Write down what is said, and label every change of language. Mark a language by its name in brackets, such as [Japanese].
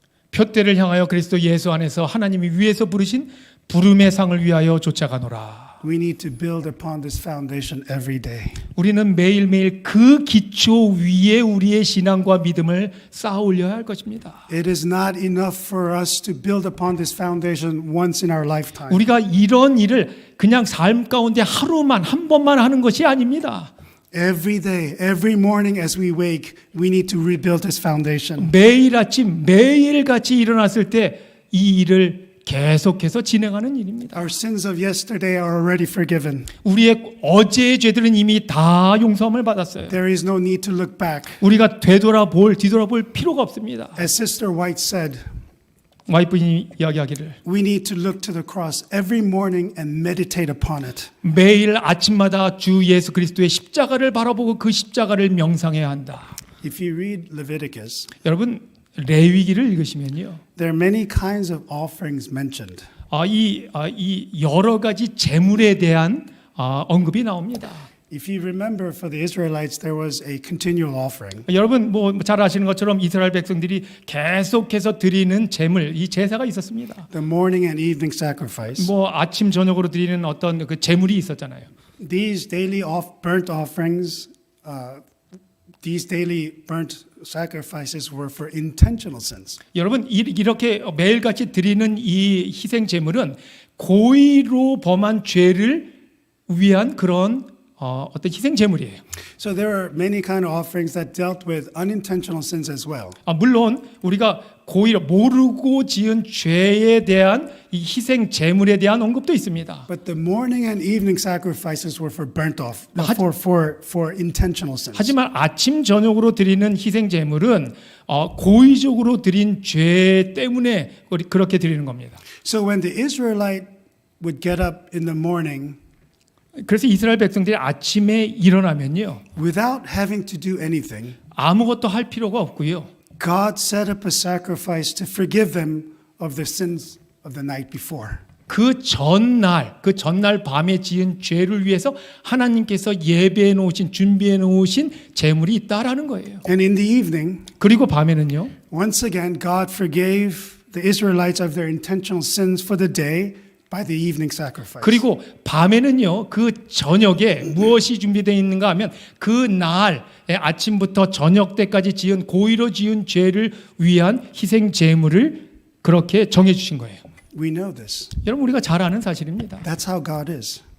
[Korean] 표대를 향하여 그리스도 예수 안에서 하나님이 위에서 부르신 부름의 상을 위하여 쫓아가노라. [English] We need to build upon this foundation every day. [Korean] 우리는 매일매일 그 기초 위에 우리의 신앙과 믿음을 쌓아 올려야 할 것입니다. [English] It is not enough for us to build upon this foundation once in our lifetime. [Korean] 우리가 이런 일을 그냥 삶 가운데 하루만 한 번만 하는 것이 아닙니다. [English] Every day, every morning as we wake, we need to rebuild this foundation. [Korean] 매일 아침 매일같이 일어났을 때 이 일을 계속해서 진행하는 일입니다. [English] Our sins of yesterday are already forgiven. [Korean] 우리의 어제의 죄들은 이미 다 용서함을 받았어요. [English] There is no need to look back. [Korean] 우리가 뒤돌아볼 필요가 없습니다. [English] As Sister White said, [Korean] 와이프님이 이야기하기를 [English] we need to look to the cross every morning and meditate upon it. [Korean] 매일 아침마다 주 예수 그리스도의 십자가를 바라보고 그 십자가를 명상해야 한다. [English] If you read Leviticus, [Korean] 여러분 레위기를 읽으시면요, [English] there are many kinds of offerings mentioned. [Korean] 이 여러 가지 제물에 대한 언급이 나옵니다. [English] If you remember, for the Israelites, there was a continual offering. [Korean] 여러분 뭐 잘 아시는 것처럼 이스라엘 백성들이 계속해서 드리는 제물, 이 제사가 있었습니다. [English] The morning and evening sacrifice. [Korean] 뭐 아침 저녁으로 드리는 어떤 그 제물이 있었잖아요. [English] These daily burnt offerings, these daily burnt sacrifices were for intentional sins. [Korean] 여러분 이렇게 매일같이 드리는 이 희생 제물은 고의로 범한 죄를 위한 그런 어떤 희생 제물이에요. [English] So there are many kind of offerings that dealt with unintentional sins as well. [Korean] 물론 우리가 고의로 모르고 지은 죄에 대한 이 희생 제물에 대한 언급도 있습니다. [English] But the morning and evening sacrifices were for burnt off, for intentional sins. [Korean] 하지만 아침 저녁으로 드리는 희생 제물은 고의적으로 드린 죄 때문에 그렇게 드리는 겁니다. [English] So when the Israelite would get up in the morning, [Korean] 그래서 이스라엘 백성들이 아침에 일어나면요, [English] without having to do anything, [Korean] 아무것도 할 필요가 없고요. [English] God set up a sacrifice to forgive them of their sins of the night before. [Korean] 그 전날 밤에 지은 죄를 위해서 하나님께서 예배해 놓으신, 준비해 놓으신 제물이 있다라는 거예요. [English] And in the evening, [Korean] 그리고 밤에는요, [English] once again, God forgave the Israelites of their intentional sins for the day by the evening sacrifice. [Korean] 그리고 밤에는요, 그 저녁에 무엇이 준비되어 있는가 하면 그 날 아침부터 저녁 때까지 지은 고의로 지은 죄를 위한 희생 제물을 그렇게 정해 주신 거예요. [English] We know this. [Korean] 여러분 우리가 잘 아는 사실입니다. [English] That's how God is.